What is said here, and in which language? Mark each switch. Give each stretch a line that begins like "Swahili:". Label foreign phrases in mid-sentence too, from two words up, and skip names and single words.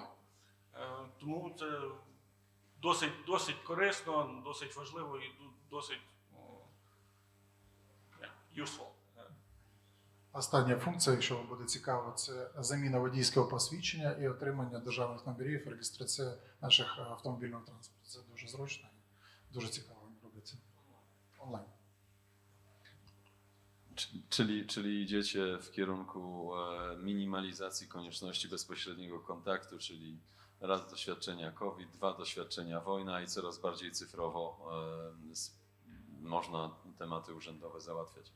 Ukrainian: Тому це досить корисно, досить важливо і досить useful. Остання функція, якщо вам буде цікаво, це заміна водійського посвідчення і отримання державних номерів, реєстрація наших автомобільного транспорту. Це дуже зручно і дуже цікаво робиться онлайн.
Polish: Czyli idziecie w kierunku minimalizacji konieczności bezpośredniego kontaktu, czyli raz doświadczenia COVID, dwa doświadczenia wojna i coraz bardziej cyfrowo można tematy urzędowe załatwiać.